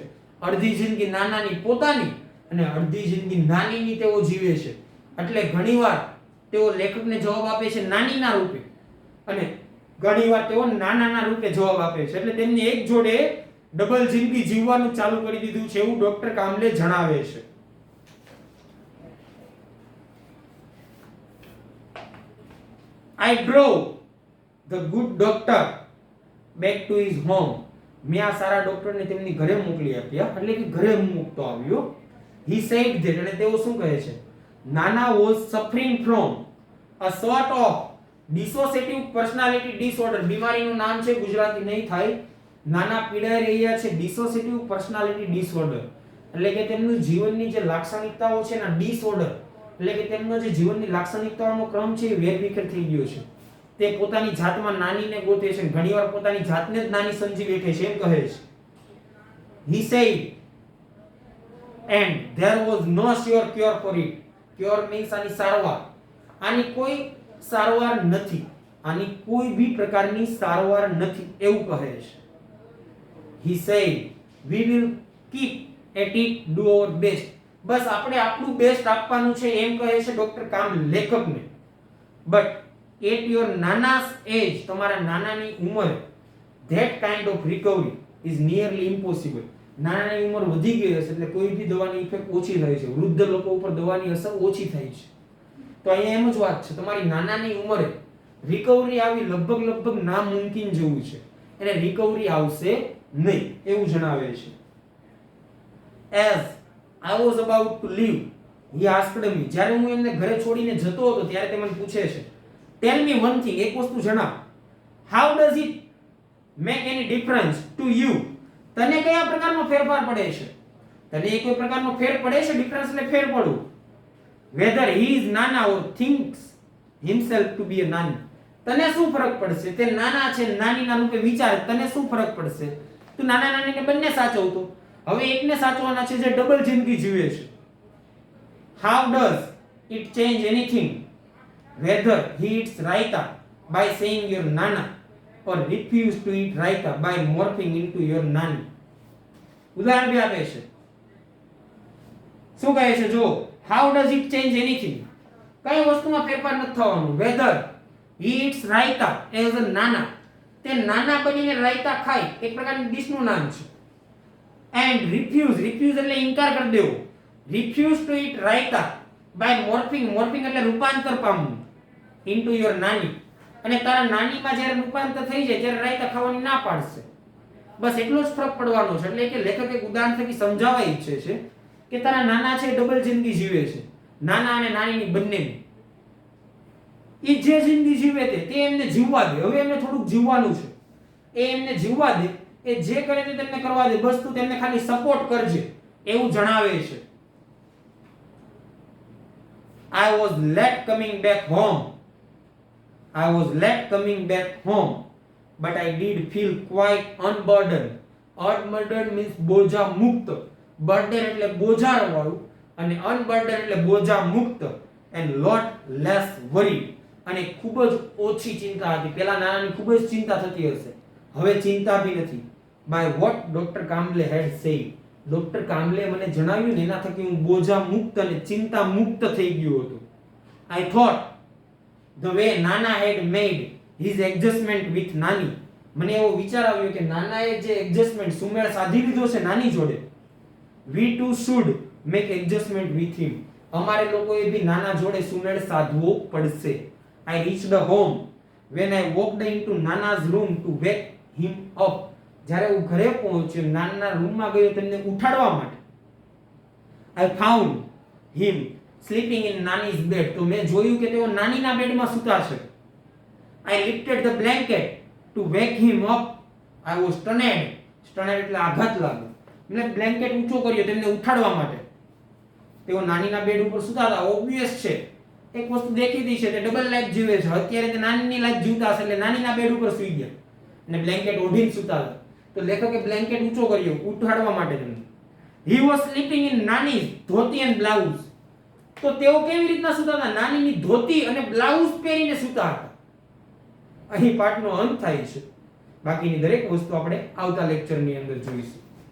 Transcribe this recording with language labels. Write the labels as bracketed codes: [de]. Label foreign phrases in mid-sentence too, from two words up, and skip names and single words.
[gu] અડધી જિંદગી નાનાની પોતાની અને અડધી જિંદગી નાનીની તેઓ જીવે છે. એટલે ઘણીવાર તેઓ લેખકને જવાબ આપે છે નાનીના રૂપે અને ઘણીવાર તેઓ નાનાના રૂપે જવાબ આપે છે. એટલે તેમને એક જોડે ડબલ જિંદગી જીવવાનું ચાલુ કરી દીધું છે એવું ડોક્ટર કામલે જણાવે છે. [en] I drove the good doctor back to his home. [gu] મેં આ સારા ડોક્ટરને તેમની ઘરે મોકલી આપ્યા, એટલે કે ઘરે મૂકતો આવ્યો. [en] He said that, [gu] અને તેઓ શું કહે છે? [en] નાના was suffering from a sort of dissociative personality disorder. [gu] બીમારીનું નામ છે, ગુજરાતી નહીં થાય. નાના પીડાઈ રહ્યા છે [en] dissociative personality disorder. [gu] એટલે કે તેમનું જીવનની જે લાક્ષણિકતાઓ છે એના ડિસઓર્ડર, એટલે કે તેમનો જે જીવનની લાક્ષણિકતાઓનો ક્રમ છે એ વેરવિખેર થઈ ગયો છે. તે પોતાની જાતમાં નાનીને ગોતે છે, ઘણીવાર પોતાની જાતને જ નાની સમજી બેઠે છે એમ કહે છે. [en] He said and there was no sure cure for it. Cure means [gu] આની સારવાર. આની કોઈ સારવાર નથી, આની કોઈ બી પ્રકારની સારવાર નથી એવું કહે છે. [en] he said we will keep at it, do our best. [gu] બસ આપણે આપણું બેસ્ટ આપવાનું છે એમ કહે છે ડોક્ટર કામ લેખકને. [en] બટ at your નાના's age, [gu] તમારા નાનાની ઉંમરે, [en] that kind of recovery is nearly impossible. [gu] નાનાની ઉંમર વધી ગઈ હશે એટલે કોઈ બી દવાની ઇફેક્ટ ઓછી થાય છે, વૃદ્ધ લોકો ઉપર દવાની અસર ઓછી થાય છે. તો અહીંયા એમ જ વાત છે, તમારી નાનાની ઉંમરે રિકવરી આવી લગભગ નામુમકિન જેવું છે, એટલે રિકવરી આવશે નહીં એવું જણાવે છે. [en] as I was about to leave he asked me, [gu] જ્યારે હું એમને ઘરે છોડીને જતો હતો ત્યારે તે મને પૂછે છે, [en] tell me one thing, [gu] એક વસ્તુ જણાવ, [en] how does it make any difference to you? [gu] તને કયા પ્રકારનો ફેરફાર પડે છે? તને કોઈ પ્રકારનો ફેર પડે છે? ડિફરન્સ એટલે ફેર પડવું. [en] whether he is નાના or thinks himself to be a નાની, [gu] તને શું ફરક પડશે? તે નાના છે નાનીના રૂપે વિચારે, તને શું ફરક પડશે? તું નાના નાનીને બંને સાચવતો, હવે એકને સાચવવાના છે જે ડબલ જિંદગી જીવે છે. [en] how does it change anything whether he eats raita by saying your nana or refuse to eat raita by morphing into your nani? [gu] ઉદાહરણ બી આપે છે. શું કહે છે જો, [en] how does it change anything, [gu] કઈ વસ્તુમાં ફેરફાર નથી થવાનું. [en] whether he eats raita as a nana, [gu] તે નાના બનીને રાયતા ખાય, એક પ્રકારની ડિશનું નામ છે. [en] and refuse [gu] એટલે ઇનકાર કરી દેવો, [en] refuse to eat raita by morphing [gu] એટલે રૂપાંતર પામવું, [en] into your nani, [gu] અને તારા નાનીમાં જ્યારે રૂપાંતર થઈ જાય ત્યારે રાયતા ખાવાની ના પાડશે. બસ એટલો જ ફરક પડવાનો છે. એટલે કે લેખક એક ઉદાહરણ થકી સમજાવવા ઈચ્છે છે કે તારા નાના છે ડબલ જિંદગી જીવે છે, નાના અને નાનીની બંનેની. એ જે જિંદગી જીવે તે એમને જીવવા દે. હવે એમને થોડુંક જીવવાનું છે, એ એમને જીવવા દે, એ જે કરે તે તેમને કરવા દે, બસ તું તેમને ખાલી સપોર્ટ કરજે એવું જણાવે છે. [en] I was late coming back home, but I did feel quite unburdened. Unburdened means [gu] બોજા મુક્ત. burden એટલે બોજાર વાળું અને unburdened એટલે બોજા મુક્ત. [en] and lot less worried, [gu] અને ખૂબ જ ઓછી ચિંતા હતી. પેલા નાનાની ખૂબ જ ચિંતા થતી હશે, હવે ચિંતા બી નથી. [en] by what Dr. કામ્બલે had said, [gu] ડોક્ટર કામ્બલે મને જણાવ્યું ને એના થકી હું બોજા મુક્ત અને ચિંતા મુક્ત થઈ ગયો હતો. [en] I thought the way Nana had made his adjustment with નાની, [gu] મને એવો વિચાર આવ્યો કે નાનાએ જે એડજસ્ટમેન્ટ સુમેળ સાધી લીધો છે નાની જોડે, [en] we too should make adjustment with him, [gu] અમારે લોકોએ બી નાના જોડે સુમેળ સાધવો પડશે. [en] I reached home when I walked into Nana's room to wake him up, [gu] જ્યારે હું ઘરે પહોંચ્યો નાનાના રૂમમાં ગયો તેમને ઉઠાડવા માટે. [en] I found him sleeping in Nani's bed, [gu] તો મેં જોયું કે તેઓ નાનીના બેડમાં સૂતા છે. [en] I lifted the blanket to wake him up. I was stunned [gu] એટલે આઘાત લાગ્યો. મેં બ્લેન્કેટ ઊંચો કર્યો તેમને ઉઠાડવા માટે. તેઓ નાનીના બેડ ઉપર સૂતા હતા. ઓબ્વિયસ છે, એક વસ્તુ દેખીતી છે, તે ડબલ લાઈફ જીવે છે. અત્યારે તે નાનીની લાઈફ જીવતા હશે એટલે નાનીના બેડ ઉપર સૂઈ ગયા અને બ્લેન્કેટ ઓઢીને સૂતા હતા. તો લેખકે બ્લેન્કેટ ઊંચો કર્યો ઉઠાડવા માટે તેમને. [en] He was sleeping in Nani's ધોતી and blouse. [gu] તો તેઓ કેવી રીતના સૂતા હતા? નાનીની ધોતી અને બ્લાઉઝ પહેરીને સૂતા હતા. અહીં પાઠનો અંત થાય છે. બાકીની દરેક વસ્તુ આપણે આવતા લેક્ચરની અંદર જોઈશું.